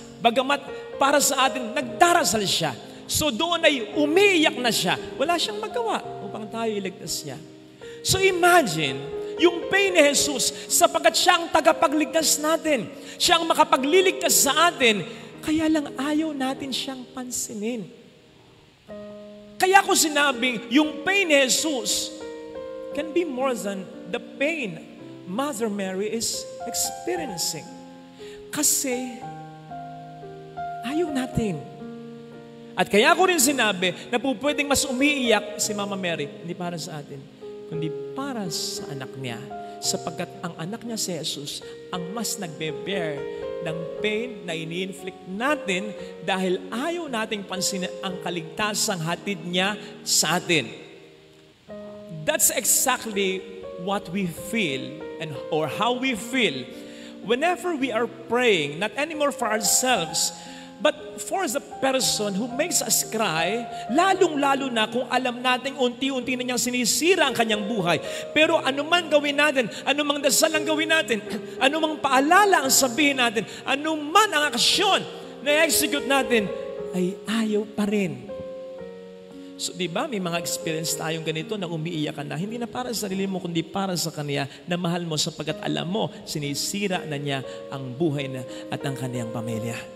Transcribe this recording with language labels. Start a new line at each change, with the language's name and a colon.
Filipino: Bagamat para sa atin, nagdarasal siya. So doon ay umiiyak na siya. Wala siyang magawa upang tayo iligtas siya.
English: So imagine,
Filipino: yung pain ni Jesus, sapagkat siya ang tagapagligtas natin. Siya ang makapagliligtas sa atin, kaya lang ayaw natin siyang pansinin. Kaya ko sinabing, yung
English: pain ni Jesus can be more than the pain Mother Mary is experiencing.
Filipino: Kasi ayaw natin. At kaya ko rin sinabi na po pwedeng mas umiiyak si Mama Mary, hindi para sa atin, kundi para sa anak niya. Sapagkat ang anak niya si Jesus ang mas nagbe-bear ng pain na ini-inflict natin dahil ayaw nating pansinin ang kaligtasang hatid niya sa atin.
English: That's exactly what we feel or how we feel whenever we are praying, not anymore for ourselves, but for the person who makes us cry,
Filipino: lalong-lalo na kung alam natin unti-unti na niyang sinisira ang kanyang buhay. Pero anuman gawin natin, anumang dasal ang gawin natin, anumang paalala ang sabihin natin, anuman ang aksyon na i-execute natin, ay ayaw pa rin. So, di ba, may mga experience tayong ganito na umiiyak ka na, hindi na para sa sarili mo, kundi para sa Kanya na mahal mo sapagkat alam mo, sinisira na niya ang buhay na at ang kaniyang pamilya.